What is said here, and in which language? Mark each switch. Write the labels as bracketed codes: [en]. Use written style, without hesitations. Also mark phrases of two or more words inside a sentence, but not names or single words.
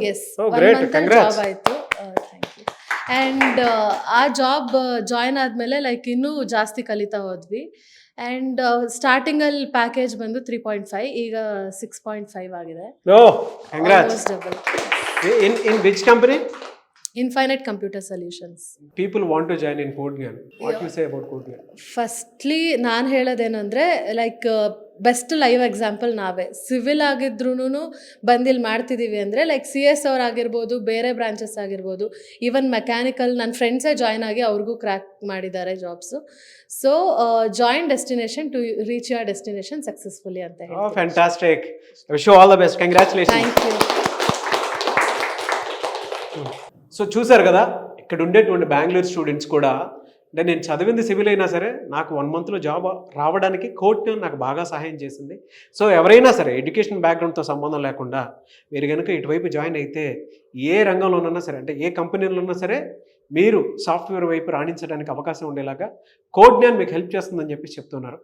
[kn] ಎಸ್, 1 ಮಂತಲ್ಲಿ ಜಾಬ್ ಆಯಿತು. [en] thank you. [kn] ಆ್ಯಂಡ್ ಆ [en] job join [kn] ಆದಮೇಲೆ ಲೈಕ್ ಇನ್ನೂ ಜಾಸ್ತಿ ಕಲಿತಾ ಹೋದ್ವಿ. ಆ್ಯಂಡ್ ಸ್ಟಾರ್ಟಿಂಗಲ್ಲಿ ಪ್ಯಾಕೇಜ್ ಬಂದು 3.5, ಈಗ 6.5 ಆಗಿದೆ. ಕಂಗ್ರಾಟ್ಸ್. ಡಬಲ್. [en] in which company? Infinite Computer Solutions. People want to join in Codegyan. What you say about Codegyan? [kn] ಫಸ್ಟ್ಲಿ ನಾನು ಹೇಳೋದೇನೆಂದರೆ ಲೈಕ್ [en] best live example [kn] ನಾವೇ. ಸಿವಿಲ್ ಆಗಿದ್ರೂ ಬಂದಿಲ್ಲಿ ಮಾಡ್ತಿದ್ದೀವಿ ಅಂದರೆ ಲೈಕ್ CS ಅವರಾಗಿರ್ಬೋದು, ಬೇರೆ ಬ್ರಾಂಚಸ್ ಆಗಿರ್ಬೋದು, [en] even mechanical [kn] ನನ್ನ ಫ್ರೆಂಡ್ಸೇ ಜಾಯ್ನ್ ಆಗಿ ಅವ್ರಿಗೂ ಕ್ರ್ಯಾಕ್ ಮಾಡಿದ್ದಾರೆ ಜಾಬ್ಸು. [en] so join Destination to reach your destination successfully [kn] ಅಂತ ಹೇಳಿ. [en] Fantastic. Wish you all the best. Congratulations. Thank you. [te] సో చూసారు కదా, ఇక్కడ ఉండేటువంటి బెంగళూరు స్టూడెంట్స్ కూడా, అంటే నేను చదివింది సివిల్ అయినా సరే నాకు 1 మంత్లో జాబ్ రావడానికి కోడ్గ్యాన్ నాకు బాగా సహాయం చేసింది. సో ఎవరైనా సరే ఎడ్యుకేషన్ బ్యాక్గ్రౌండ్తో సంబంధం లేకుండా మీరు కనుక ఇటువైపు జాయిన్ అయితే ఏ రంగంలోనన్నా సరే, అంటే ఏ కంపెనీలో ఉన్నా సరే మీరు సాఫ్ట్వేర్ వైపు రాణించడానికి అవకాశం ఉండేలాగా కోడ్గ్యాన్ మీకు హెల్ప్ చేస్తుందని చెప్పి చెప్తున్నారు.